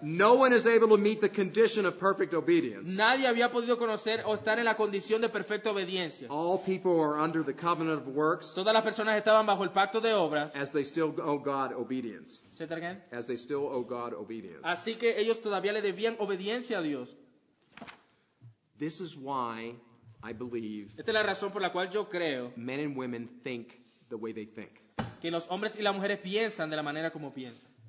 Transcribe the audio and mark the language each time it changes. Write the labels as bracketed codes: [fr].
[en] no one is able to meet the condition of perfect obedience, [es] nadie había podido conocer o estar en la condición de perfecta obediencia. [en] all people are under the covenant of works [es] Todas las personas estaban bajo el pacto de obras. [en] as they still owe God obedience. ¿Se targan? As they still owe God obedience. [es] Así que ellos todavía le debían obediencia a Dios. [en] This is why I believe [es] Esta es la razón por la cual yo creo [en] men and women think the way they think. [es] que los hombres y las mujeres piensan de la manera como piensan.